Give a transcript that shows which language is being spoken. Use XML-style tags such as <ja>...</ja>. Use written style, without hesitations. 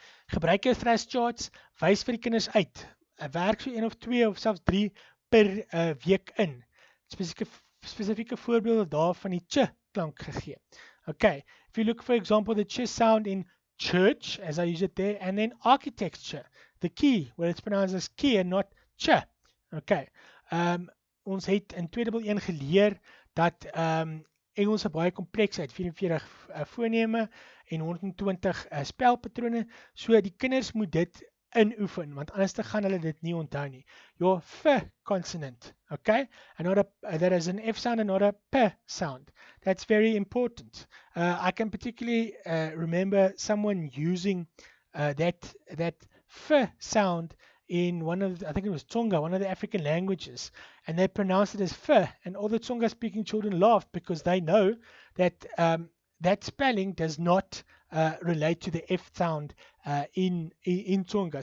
<af>Gebruik jou thrust charts, wys vir die kinders uit. Werk so 1 of 2 of selfs 3 per week in. Spesifieke voorbeelde daarvan die ch klank gegee.</af> <en>Okay, if you look for example the ch sound in church, as I use it there, and then architecture, the key, where it's pronounced as key and not ch.</en> <af>Okay, ons het in 2001 geleer dat Engels 'n baie kompleksheid, 44 foneme en 120 spelpatrone, so die kinders moet dit inoefen, want anders gaan hulle dit nie onthou nie.</af> <en>Your f consonant, okay, and not that is an F sound and not a p sound. That's very important. I can particularly remember someone using that f sound in one of, I think it was Tsonga, one of the African languages, and they pronounced it as f, and all the Tsonga speaking children laughed because they know that that spelling does not relate to the F sound in Tsonga.</en>